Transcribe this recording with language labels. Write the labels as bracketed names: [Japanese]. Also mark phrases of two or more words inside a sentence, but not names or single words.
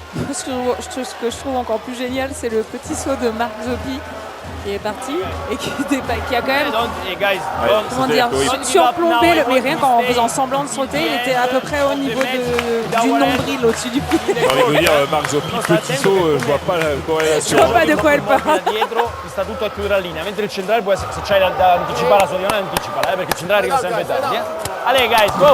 [French] Ce que je trouve encore plus génial, c'est le petit saut de Marc Zoppi qui est parti et qui a quand même comment dire, surplombé, mais rien qu'en faisant semblant de sauter, il était à peu près au niveau du nombril au-dessus du pied. J'ai envie de vous dire, Marc Zoppi, petit saut, je vois pas la corrélation. Je vois pas de quoi elle parle. [Italian] Dietro sta tutto a chiudere la linea, mentre il centrale può essere, se c'hai da anticipare la sua diagonale anticipala, perché il centrale arriva sempre tardi. [English] Allez guys, go!